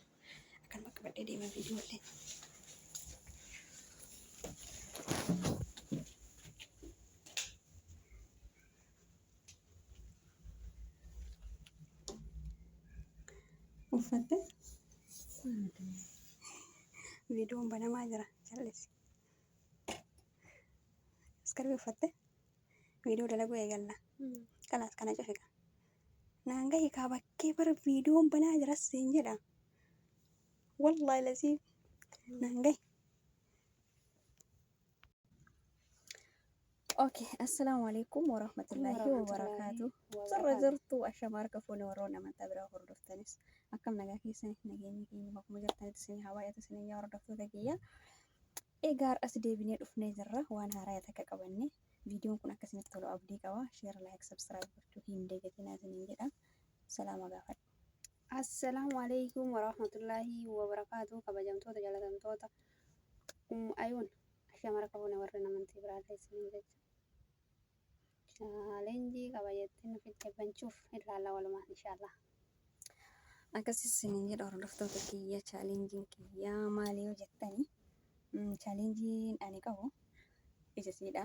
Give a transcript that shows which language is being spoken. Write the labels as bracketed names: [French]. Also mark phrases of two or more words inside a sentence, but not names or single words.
[Oromo] Akkan bakka badhee deema viidiyoollee. Uffatte viidiyoon banamaa jira jal'isi. Iskarbii uffatte viidiyoo dalaguu eegalla. Kalaas kana cufika. Naan gahi kaa bakkee bara viidiyoon banaa jiras siin jedha. Wallahi laziim naan gahi. [Arabic] Okay, السلام عليكم ورحمة الله وبركاته. [Oromo] Sarra jirtu ashama harka fuuni warroon amantaa biraa hordoftanis akkam nagaa keessanii nageenyi keenya bakkuma jirtanitti isin hawaayatu isin yaa hordoftoota kiyya. Egaa as deebinee dhufnee jirra waan haaraa takka qabanne. Viidiyoon kun akkasinitti tolu abdii qaba. [English] Sheer laayik sabskiraayib [Oromo] gochuu hin dagatinaa isin jedha. Salaama gaafadhu. [Arabic] السلام عليكم ورحمة الله وبركاته. [Oromo] Kabajamtoota jalatamtoota ayuun ashamara qabuun warra namantii biraallee isin jecha. Chaalenjii qabayyattiin ofitti banchuuf ilaalla walumaan inshaallah. Akkasii isin jedha hordoftoota kiyya chaalenjiin kiyyaa maali yoo jettani chaalenjiin ani qabu isisiidha.